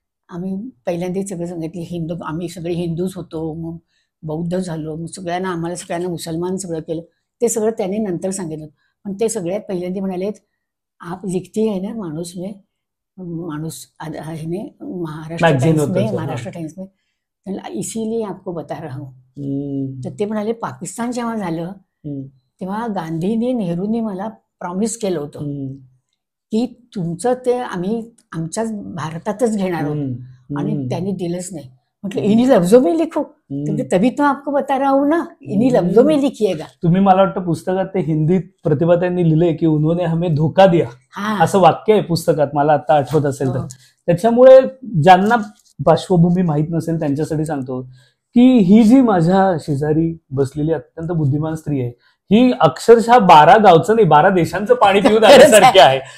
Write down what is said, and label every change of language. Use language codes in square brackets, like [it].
[mr] आम्ही पहिल्यांदाच सगळं सांगितलं, आम्ही सगळे हिंदूच होतो, मग बौद्ध झालो, मग आम्हाला सगळ्यांना मुसलमान सगळं केलं. ते सगळं त्याने नंतर सांगितलं. पण ते सगळ्यात पहिल्यांदा म्हणाले, [hi] आप लिखती है ना माणूस में [mr] माणूस ह्याने Magazine होतं ते, [hi] महाराष्ट्र टाइम्स में [mr] त्याला [hi] इसीलिए आपको बता रहा हूँ. [mr] तर ते म्हणाले पाकिस्तान जेव्हा झालं तेव्हा गांधीने नेहरूने मला प्रॉमिस केलं होतं की तुमचं ते आम्ही आमच्याच भारतातच घेणार आहोत आणि त्यांनी दिलंच नाही. [hi] मतलब इन्हीं लफ्जों में लिखो, तभी तो आपको बता रहा हूँ ना, इन्हीं लफ्जों में लिखिएगा. [mr] तुम्ही मला वाटतं पुस्तकात ते हिंदीत प्रतिभाताईंनी लिहिलंय की [hi] उन्होंने हमें धोका दिया, [mr] असं वाक्य आहे पुस्तकात, मला आता आठवत असेल तर. त्याच्यामुळे ज्यांना पार्श्वभूमी माहीत नसेल त्यांच्यासाठी सांगतो की ही जी माझ्या शेजारी बसलेली अत्यंत बुद्धिमान स्त्री आहे ही अक्षरशः 12 गावचं नाही 12 देशांचं पाणी पिऊन आल्यासारखे आहे.